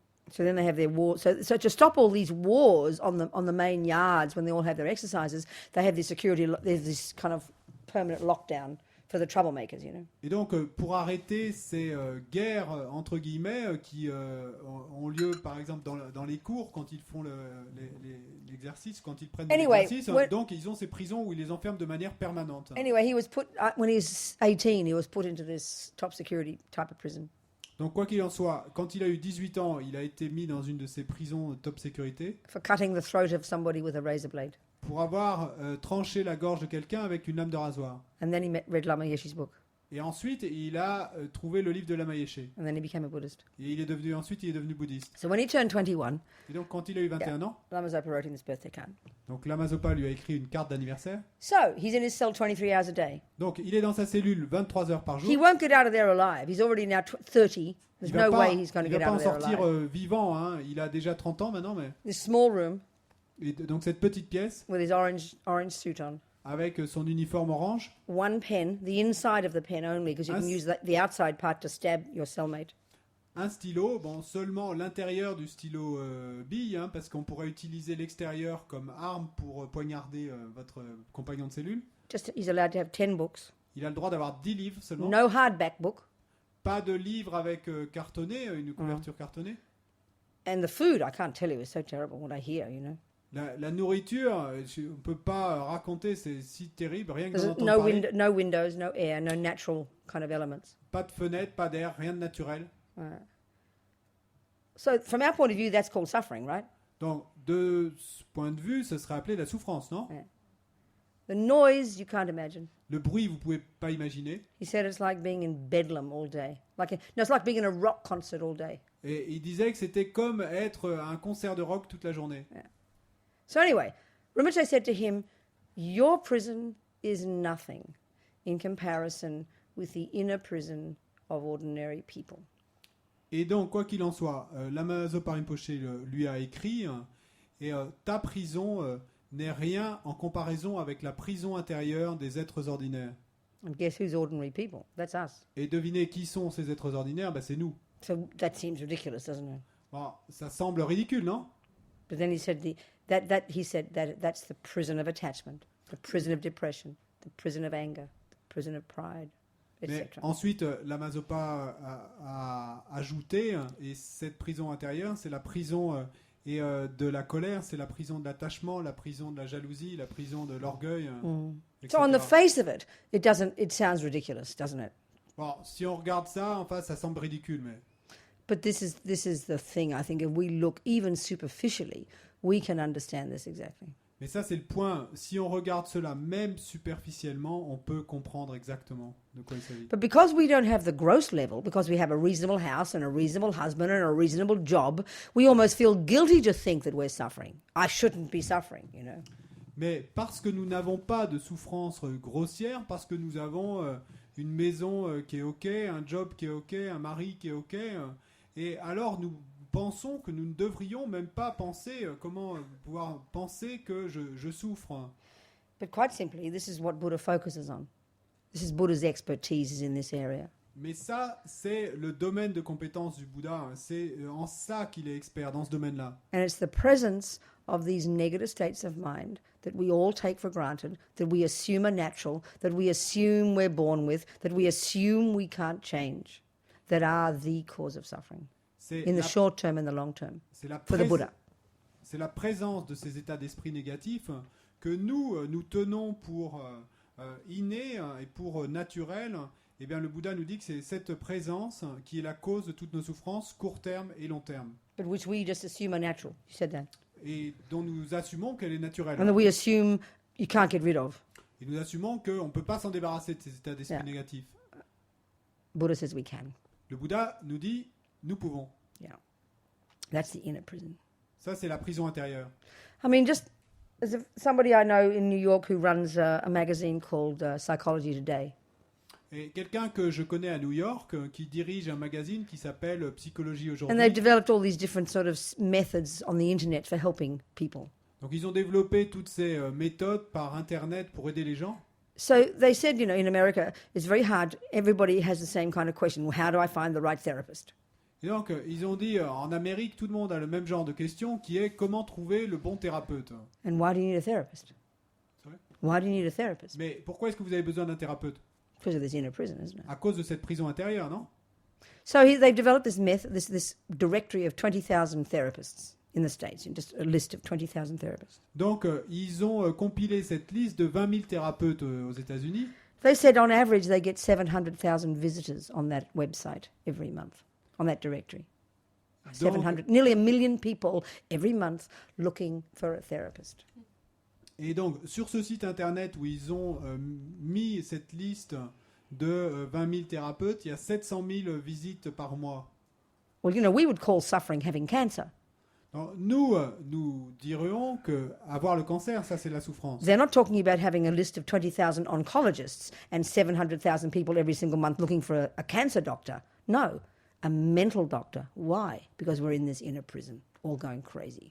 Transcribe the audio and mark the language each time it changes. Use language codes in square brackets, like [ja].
[en] So then they have their war. So to stop all these wars on the main yards when they all have their exercises, they have this security. There's this kind of permanent lockdown for the troublemakers, you know. [fr] Et donc pour arrêter ces guerres entre guillemets qui ont lieu par exemple dans les cours quand ils font l'exercice, quand ils prennent l'exercice, donc ils ont ces prisons où ils les enferment de manière permanente. [en] Anyway, he was put when he was 18. He was put into this top security type of prison. [fr] Donc quoi qu'il en soit, quand il a eu 18 ans, il a été mis dans une de ces prisons top sécurité [en] For cutting the throat of somebody with a razor blade. [fr] pour avoir tranché la gorge de quelqu'un avec une lame de rasoir. [en] And then he read Lama Yeshe's book. [fr] Et ensuite, il a trouvé le livre de Lama Yeshe. [en] And then he became a Buddhist. [fr] Et il est devenu bouddhiste. [en] So when he turned 21, [fr] Et donc quand il a eu 21 ans, [en] Lama Zopa wrote him this birthday card. [fr] donc Lama Zopa lui a écrit une carte d'anniversaire. [en] So he's in his cell 23 hours a day. [fr] Donc il est dans sa cellule 23 heures par jour. [en] He won't get out of there alive. He's already now 30. There's [fr] Il va [en] no [fr] pas, [en] way he's going to [fr] il [en] get [fr] va pas [en] out [fr] en [en] of there [fr] sortir [en] alive. [fr] vivant. Hein. Il a déjà 30 ans maintenant. Mais... [en] This small room [fr] Et donc cette petite pièce [en] with his orange suit on. [fr] avec son uniforme orange, [en] One pen, the inside of the pen only, because you can use the outside part to stab your cellmate. [fr] un stylo, bon seulement l'intérieur du stylo bille, hein, parce qu'on pourrait utiliser l'extérieur comme arme pour poignarder votre compagnon de cellule. [en] Just he's allowed to have 10 books. [fr] Il a le droit d'avoir 10 livres seulement. [en] No hardback book. [fr] Pas de livre avec cartonné, une couverture cartonnée. [en] And the food, I can't tell you, is so terrible what I hear, you know. [fr] La nourriture, on ne peut pas raconter, c'est si terrible, rien que d'en [en] There's [fr] entendre parler. [en] no windows, no air, no natural kind of elements. [fr] Pas de fenêtre, pas d'air, rien de naturel. [en] So from our point of view, that's called suffering, right? [fr] Donc, de ce point de vue, ce serait appelé la souffrance, non? [en] The noise, you can't imagine. [fr] Le bruit, vous pouvez pas imaginer. [en] He said it's like being in Bedlam all day. It's like being in a rock concert all day. [fr] Et il disait que c'était comme être à un concert de rock toute la journée. [en] So anyway, Rinpoche said to him, your prison is nothing in comparison with the inner prison of ordinary people. [fr] Et donc, quoi qu'il en soit, Lama Zopa Rinpoche lui a écrit, ta prison n'est rien en comparaison avec la prison intérieure des êtres ordinaires. [en] And guess who's ordinary people? That's us. [fr] Et devinez qui sont ces êtres ordinaires? Ben, c'est nous. [en] So that seems ridiculous, doesn't it? [fr] Bon, ça semble ridicule, non? [en] But then he said that's the prison of attachment, the prison of depression, the prison of anger, the prison of pride, [fr] Mais [en] etc. [fr] ensuite, Lama Zopa a ajouté, et cette prison intérieure, c'est la prison de la colère, c'est la prison de l'attachement, la prison de la jalousie, la prison de l'orgueil, etc. [en] So on the face of it, it sounds ridiculous, doesn't it? [fr] Bon, si on regarde ça, en face, ça semble ridicule, mais... [en] But this is the thing. I think if we look even superficially, we can understand this exactly. [fr] Mais ça, c'est le point. Si on regarde cela, même superficiellement, on peut comprendre exactement de quoi il s'agit. [en] But because we don't have the gross level, because we have a reasonable house and a reasonable husband and a reasonable job, we almost feel guilty to think that we're suffering. I shouldn't be suffering, you know. [fr] Mais parce que nous n'avons pas de souffrance grossière, parce que nous avons une maison qui est OK, un job qui est OK, un mari qui est OK, et alors nous pensons que nous ne devrions même pas penser, comment pouvoir penser que je souffre. [en] But quite simply, this is what Buddha focuses on. This is Buddha's expertise is in this area. [fr] Mais ça, c'est le domaine de compétence du Bouddha. C'est en ça qu'il est expert, dans ce domaine-là. [en] And it's the presence of these negative states of mind that we all take for granted, that we assume are natural, that we assume we're born with, that we assume we can't change. that are the cause of suffering [fr] C'est [en] in [fr] la, [en] the short term and the long term [fr] c'est la [en] for the [fr] prés- [en] Buddha. [fr] c'est la présence de ces états d'esprit négatifs que nous tenons pour innés et pour naturels. Eh bien, le Bouddha nous dit que c'est cette présence qui est la cause de toutes nos souffrances, court terme et long terme, [en] But which we just assume are natural. You said that. [fr] et dont nous assumons qu'elle est naturelle. [en] And that we assume you can't get rid of. [fr] Et nous assumons qu'on ne peut pas s'en débarrasser de ces états d'esprit [en] Yeah. [fr] négatifs. [en] Buddha says we can. [fr] Le Bouddha nous dit, nous pouvons. [en] That's the inner prison. [fr] Ça, c'est la prison intérieure. [en] I mean, just as if somebody I know in New York who runs a magazine called Psychology Today. [fr] Et quelqu'un que je connais à New York qui dirige un magazine qui s'appelle Psychologie [en] And they've [fr] aujourd'hui. [en] developed all these different sort of methods on the internet for helping people. [fr] Donc ils ont développé toutes ces méthodes par Internet pour aider les gens. [en] So they said, in America, it's very hard. Everybody has the same kind of question. Well, how do I find the right therapist? [fr] Et donc ils ont dit en Amérique, tout le monde a le même genre de question qui est comment trouver le bon thérapeute. [en] And why do you need a therapist? Sorry? Why do you need a therapist? [fr] Mais pourquoi est-ce que vous avez besoin d'un thérapeute? [en] Because of this inner prison, isn't it? [fr] À cause de cette prison intérieure, non? [en] So they've developed this this directory of 20,000 therapists in the States, just a list of 20,000 therapists. [fr] Donc ils ont compilé cette liste de 20 000 thérapeutes aux États-Unis. [en] They said on average they get 700,000 visitors on that website every month, on that directory. [fr] Donc, [en] 700, nearly 1 million people every month looking for a therapist. [fr] et donc sur ce site internet où ils ont mis cette liste de 20 000 thérapeutes, il y a 700 000 visites par mois. [en] Well, we would call suffering having cancer. [fr] Donc, nous dirions que avoir le cancer, ça c'est la souffrance. [en] They're not talking about having a list of 20,000 oncologists and 700,000 people every single month looking for a cancer doctor. No, a mental doctor. Why? Because we're in this inner prison, all going crazy.